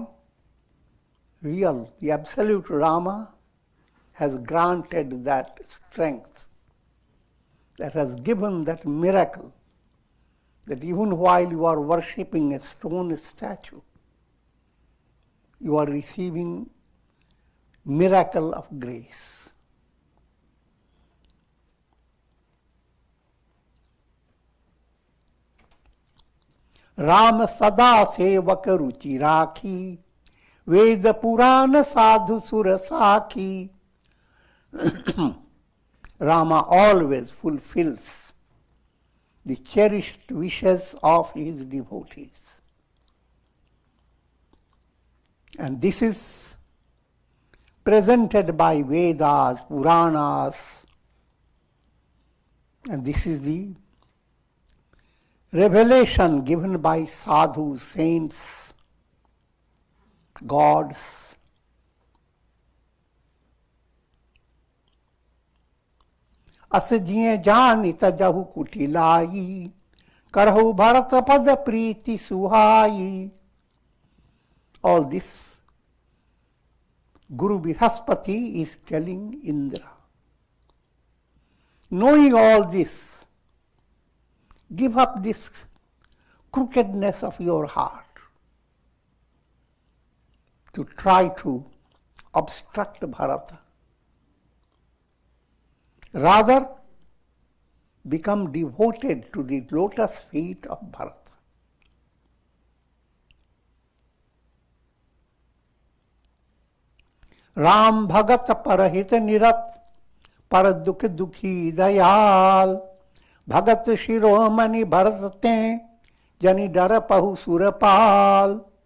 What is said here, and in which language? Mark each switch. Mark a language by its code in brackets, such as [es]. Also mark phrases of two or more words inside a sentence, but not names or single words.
[en] Real, the absolute Rama has granted that strength, that has given that miracle, that even while you are worshipping a stone statue, you are receiving miracle of grace. [awa] राम सदा सेवक रुचि राखी, वेद पुराण साधु सुरसाखी. [en] Rama always fulfills the cherished wishes of his devotees. And this is presented by Vedas, Puranas, and this is the revelation given by sadhus, saints, gods. [awa] अस जिए जानित जहु कुटिलाई, करहु भरत पद प्रीति सुहाई. [en] All this Guru Brihaspati is telling Indra. Knowing all this, give up this crookedness of your heart to try to obstruct Bharata. Rather, become devoted to the lotus feet of Bharata. [awa] राम भगत परहित निरत, पर दुख दुखी दयाल. भगत शिरोमणि भरते, जनि डर पहु सुरपाल.